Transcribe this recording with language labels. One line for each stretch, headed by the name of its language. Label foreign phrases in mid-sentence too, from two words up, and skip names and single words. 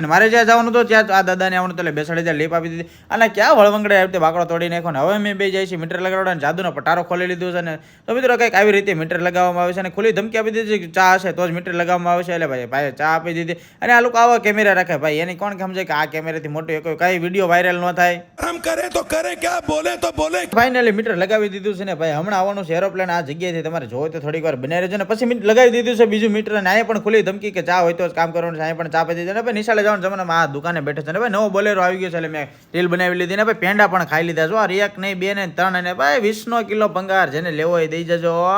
Gujarati: ને મારે જ્યાં જવાનું તો ત્યાં આ દાદાને આવવાનું તો એટલે બેસાડી ત્યાં લીપ આપી દીધી અને ક્યાં વળવંગડે આવી રીતે બાકડો તોડી નાખ્યો ને હવે મેં બે જાય છે મીટર લગાવડા અને જાદુનો પટારો ખોલી લીધો છે. ને તો મિત્રો કંઈક આવી રીતે મીટર લગાવવામાં આવે છે અને ખુલ્લી ધમકી આપી દીધી કે ચા હશે તો જ મીટર લગાવવામાં આવે છે. એટલે ભાઈ ચા આપી દીધી અને આ લોકો આવા કેમેરા રાખે ભાઈ, એની કોણ સમજે કે આ કેમેરાથી મોટો કઈ વિડીયો વાયરલ ન થાય.
Hindi: हम करे तो करे क्या, बोले तो बोले.
Gujarati: ફાઇનલી મીટર લગાવી દીધું છે ને ભાઈ, હમણાં આવવાનું છે એરોપ્લેન આ જગ્યાએથી, તમારે જોવો તો થોડીક વાર બનાવી રહેજો. ને પછી મીટર લગાવી દીધું છે બીજું મીટર, અને અહીંયા પણ ખુલ્લી ધમકી કે ચા હોય તો જ કામ કરવાનું છે. અહીંયા પણ ચા પી દીધી ને ભાઈ, નિશાળે જવાનું જમાનામાં આ દુકાને બેઠે છે ને ભાઈ, નવો બોલેરો આવી ગયો છે એટલે મેં રીલ બનાવી લીધી ને ભાઈ, પેંડા પણ ખાઈ લીધા. જો આ 1 નહીં 2 ને 3 અને ભાઈ 20 કિલો ભંગાર, જેને લેવો હોય દઈ જજો.